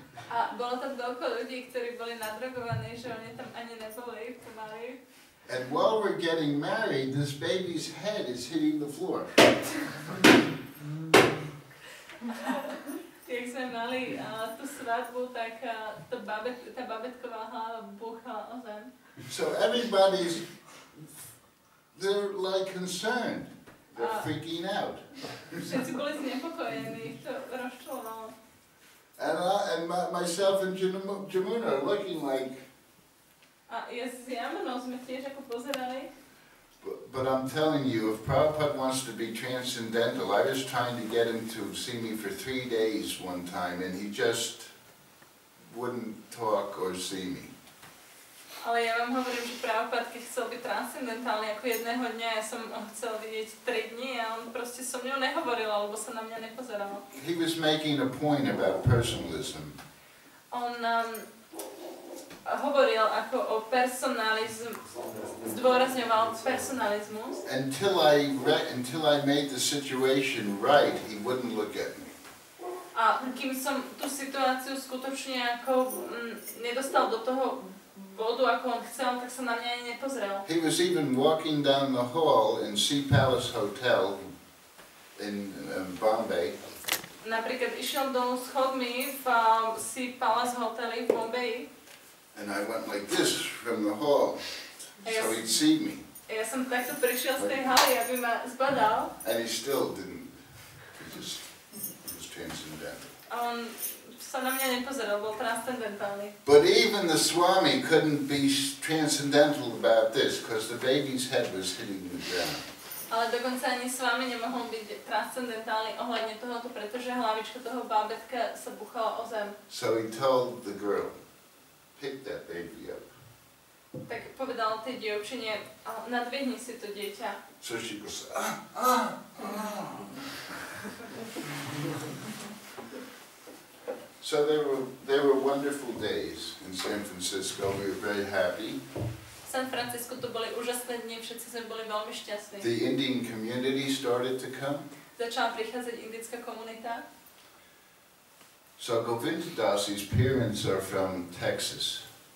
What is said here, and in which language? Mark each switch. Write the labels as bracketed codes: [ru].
[sk] A bolo tam toľko ľudí, ktorí boli nadrogovaní, že oni tam ani neboli pomaly. [en] And while we're getting married, this baby's head is hitting the floor. [sk] Keď sme mali tú svadbu, tak tá babetková hlava búchala o zem. [en] So they're like concerned. They're freaking out. [sk] Všetci boli znepokojení, to rozčulovalo. [en] And myself and Jamuna are looking like... [sk] A ja s Jamunou sme tiež ako pozerali. [en] But I'm telling you, if Prabhupada wants to be transcendental, I was trying to get him to see me for 3 days one time, and he just wouldn't talk or see me. [sk] Ale ja vám hovorím, že Prabhupada, keď chcel byť transcendentálny ako jedného dňa, ja som ho chcel vidieť 3 dní a on proste so mňou nehovoril, alebo sa na mňa nepozeral. [en] He was making a point about personalism. [sk] On hovoril ako o personalizmu, zdôrazňoval personalizmus. [en] Until I made the situation right, he wouldn't look at me. [sk] A kým som tú situáciu skutočne ako nedostal do toho bodu, ako on chcel, tak sa na mňa ani nepozrel. [en] He was even walking down the hall in Sea Palace Hotel in Bombay. [sk] Napríklad išiel dolu schodmi v Sea Palace hoteli v Bombaji. [en] And I went like this from the hall, so he'd see me. [sk] Ja som takto prišiel z tej haly, aby ma zbadal. [en] And he still didn't, he was transcendental. [sk] On sa na mňa nepozeral, bol transcendentálny. [en] But even the Swami couldn't be transcendental about this, because the baby's head was hitting the ground. [sk] Ale dokonca ani s vami nemohol byť transcendentálny ohľadne tohoto, pretože hlavička toho bábetka sa buchala o zem. [en] So he told the girl, pick that baby up. [sk] Tak povedal tej dievčine, nadvihni si to dieťa. [en] So she goes, So there were wonderful days in San Francisco. We were very happy. [sk] V San Francisco to boli úžasné dni, všetci sme boli veľmi šťastní. [en] The Indian community started to come. [sk] Začala prichádzať indická komunita. [en] So Govindadasi's parents are from Texas.